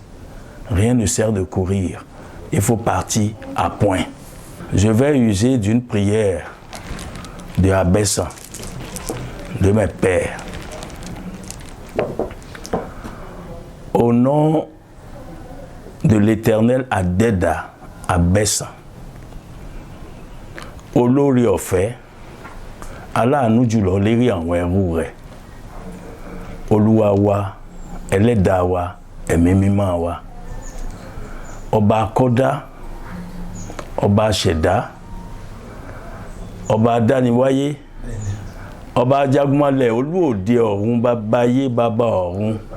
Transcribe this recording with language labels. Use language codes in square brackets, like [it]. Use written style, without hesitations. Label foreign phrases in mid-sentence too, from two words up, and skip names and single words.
[fr] Rien ne sert de courir. Il faut partir à point. Je vais user d'une prière de Abessa, de mes pères. Au nom de l'Éternel Adeda Abessa, [yo] olórí ọ̀fẹ́, aláàánú jùlọ lérí àwọn ẹrú rẹ̀, Olúwa wa, ẹlẹ́dàá wa, ẹ̀mí mímọ́ wa, ọba akọ́dá, ọba aṣẹ̀dá, ọba adániwáyé, ọba ajagunmalẹ̀, olú òde ọ̀run, bàbá ayé, bàbá ọ̀run,